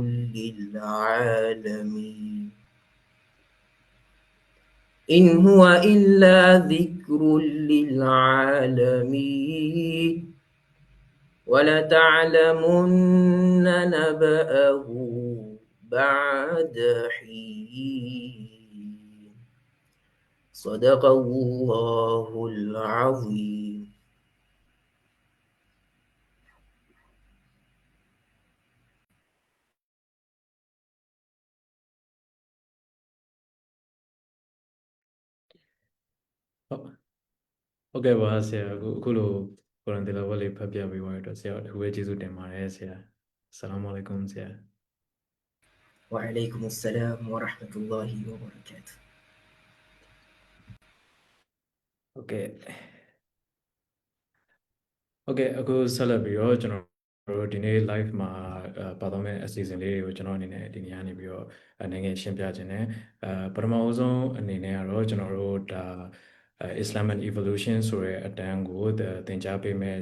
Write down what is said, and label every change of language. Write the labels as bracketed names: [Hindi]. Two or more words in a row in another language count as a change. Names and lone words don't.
[Arabic] للعالمين إن هو إلا ذكر للعالمين ولتعلمن نبأه بعد حين صدق الله العظيم [Burmese] ဟုတ်ကဲ့ပါဆရာအခုလိုကုရ်အာန်တီလာဝတ်လေးဖတ်ပြပေးပါရတော့ဆရာအထူးပဲကျေးဇူးတင်ပါတယ်ဆရာ [Arabic] السلام عليكم [Burmese] ဆရာ [Arabic] وعليكم السلام ورحمة الله وبركاته [Burmese] ဟုတ်ကဲ့အခုဆက်လက်ပြီးတော့ကျွန်တော်တို့ဒီနေ့ live မှာပါတော့မယ့်အစီအစဉ်လေးတွေကိုကျွန်တော်အနေနဲ့ဒီနေ့ကနေပြီးတော့နိုင်ငံရှင်းပြခြင်းနဲ့ပထမအဆုံးအနေနဲ့ကတော့ကျွန်တော်တို့ဒါ Islam and Evolution ဆိုတဲ့အတန်းကိုသင်ကြားပေးမဲ့ဆ